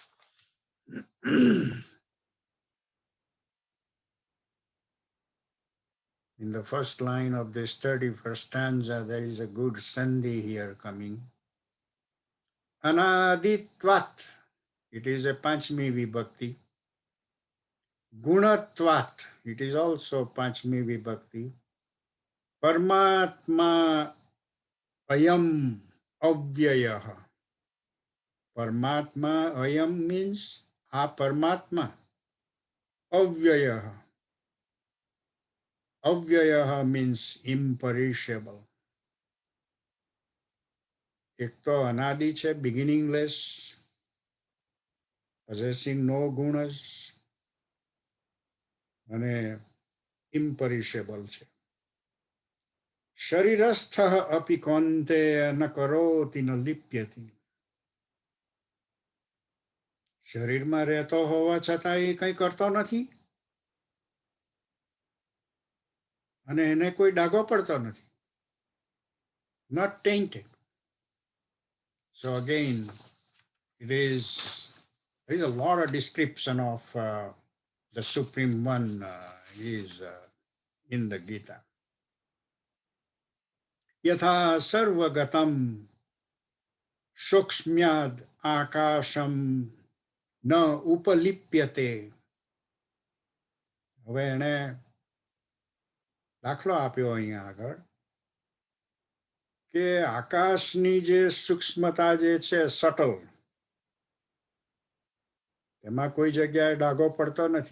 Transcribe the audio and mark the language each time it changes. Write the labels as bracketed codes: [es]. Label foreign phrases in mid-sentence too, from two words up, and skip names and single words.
[en] In the first line of this 31st stanza, there is a good sandhi here coming. Anaditvat, it is a [sa] पञ्चमी विभक्ति. [en] Gunatvat, it is also [sa] पञ्चमी विभक्ति. परमात्मा अयम् अव्ययः. परमात्मा अयम् [en] means a Paramatma. Avyayah. Avyayah means imperishable. [gu] એક તો અનાદિ છે, [en] beginningless, possessing no gunas, અને imperishable છે. [sa] शरीरस्थः अपि कौन्तेय न करोति न लिप्यते. [gu] શરીરમાં રહેતો હોવા છતાં એ કંઈ કરતો નથી અને એને કોઈ ડાઘો પડતો નથી. [en] Not tainted. So again, there is a lot of description of the Supreme One is in the Gita. [sa] यथा सर्वगतं सौक्ष्म्यात् आकाशं न उपलिप्यते. [gu] હવે એને દાખલો આપ્યો અહીંયા આગળ કે આકાશની જે સૂક્ષ્મતા જે છે, સટલ, એમાં કોઈ જગ્યાએ ડાઘો પડતો નથી.